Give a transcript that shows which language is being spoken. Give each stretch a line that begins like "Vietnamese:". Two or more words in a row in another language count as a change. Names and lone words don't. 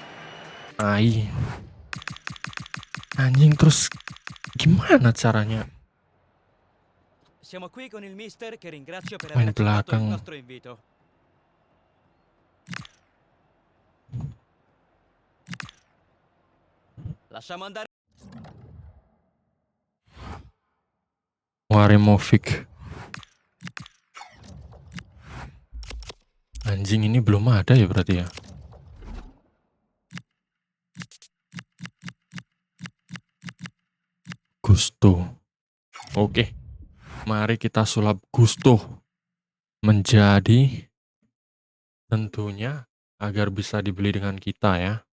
Indonesian: Anjing, terus gimana caranya?
Italian: Siamo qui con il mister che ringrazio per
Indonesian: Main
Italian: aver accettato il
Indonesian: belakang.
Italian: nostro invito. Lasciamo andare. Maremovic.
Indonesian: Anjing, ini belum ada ya berarti ya? Gusto. Oke. Mari kita sulap Gusto menjadi tentunya agar bisa dibeli dengan kita ya.